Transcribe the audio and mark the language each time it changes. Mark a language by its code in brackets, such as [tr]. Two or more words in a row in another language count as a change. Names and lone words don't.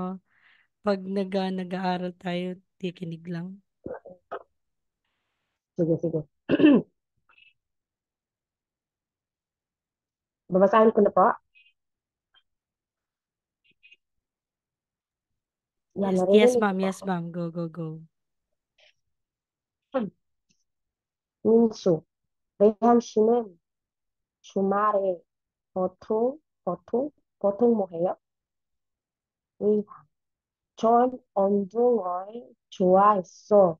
[tl] Pag nag-aaral tayo, tikinig lang. Sige, sige. Babasahin ko na po. Yan, [en] Yes, yes, [tl] naririnig ko ma'am. po Yes, ako. ma'am. [en] Go, go, go. [ko] 민수, 레이한 씨는 주말에 보통 뭐 해요? 의, 전 운동을 좋아했어.